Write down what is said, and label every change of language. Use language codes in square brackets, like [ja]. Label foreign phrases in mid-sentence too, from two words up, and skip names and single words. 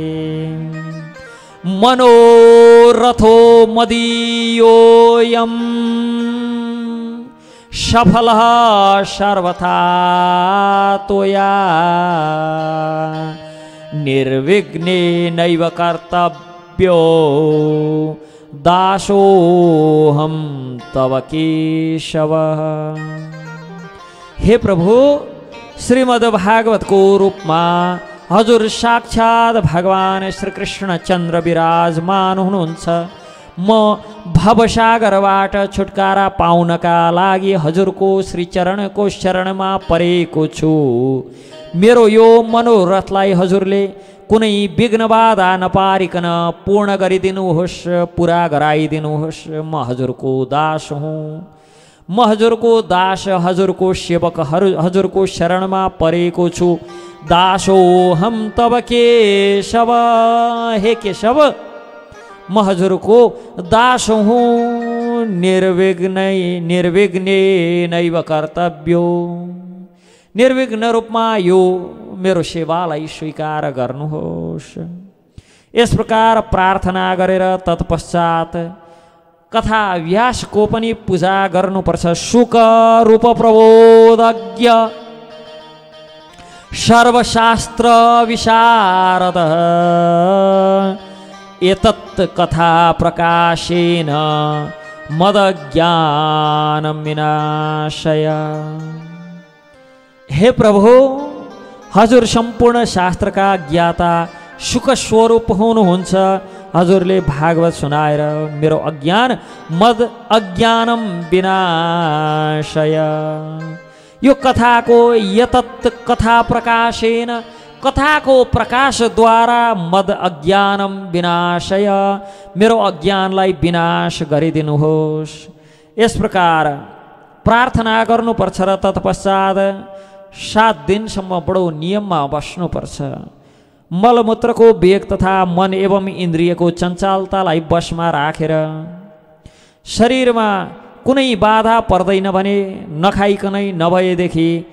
[sa] मनोरथो मदीयोऽयं सफलः सर्वथा त्वया निर्विघ्नेनैव कर्तव्यो दासोऽहं तव केशव। [ne] हे प्रभु, श्रीमद् भागवतको रूपमा हजुर साक्षात् भगवान श्री कृष्ण चन्द्र विराजमान हुनुहुन्छ। म भवसागरबाट छुटकारा पाउनका लागि हजुरको श्रीचरणको शरणमा परेको छु। मेरो यो मनोरथलाई हजुरले कुनै विघ्न बाधा नपारिकन पूर्ण गरिदिनुहोस्, पुरा गराइदिनुहोस्। म हजुरको दास हुँ, म हजुरको दास, हजुरको सेवक, हजुरको शरणमा परेको छु। [sa] दासोऽहं तव केशव। [ne] हे केशव, म हजुरको दास हुँ। [sa] निर्विघ्नेनैव कर्तव्यो, [ne] निर्विघ्न रूपमा यो मेरो सेवालाई स्वीकार गर्नुहोस्। यस प्रकार प्रार्थना गरेर तत्पश्चात कथा व्यासको पनि पूजा गर्नुपर्छ। [sa] सुख रूप प्रबोधज्ञ सर्वशास्त्र विशारद एतत् कथा प्रकाशेन मदज्ञानं विनाशय। [ne] हे प्रभु, हजुर सम्पूर्ण शास्त्रका ज्ञाता सुख स्वरूप हुनुहुन्छ। हजुरले भागवत सुनाएर मेरो अज्ञान [sa] मद अज्ञानम विनाशय। [ne] यो कथाको [sa] यतत् कथा प्रकाशेन, [ne] कथाको प्रकाशद्वारा [sa] मद अज्ञानम विनाशय, [ne] मेरो अज्ञानलाई विनाश गरिदिनुहोस्। यस प्रकार प्रार्थना गर्नुपर्छ र तत्पश्चात 7 दिनसम्म बडो नियममा बस्नुपर्छ। मलमूत्रको वेग तथा मन एवं इन्द्रियको चञ्चलतालाई वशमा राखेर शरीरमा कुनै बाधा पर्दैन भने नखाइकनै नभएदेखि